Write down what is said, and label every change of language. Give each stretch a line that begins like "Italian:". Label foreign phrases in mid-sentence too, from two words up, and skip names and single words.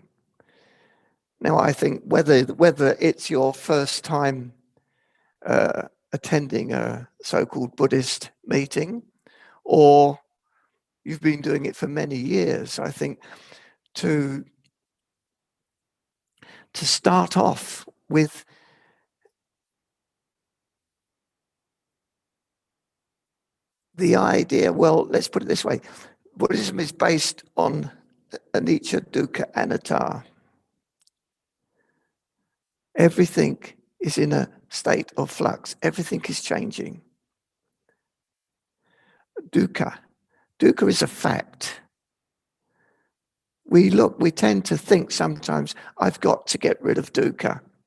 English: Now, I think whether it's your first time attending a so-called Buddhist meeting, or you've been doing it for many years, I think to start off with the idea, well, let's put it this way. Buddhism is based on
Pali: anicca, dukkha, anatta.
English: Everything is in a state of flux. Everything is changing. Dukkha is a fact. We tend to think sometimes, I've got to get rid of dukkha.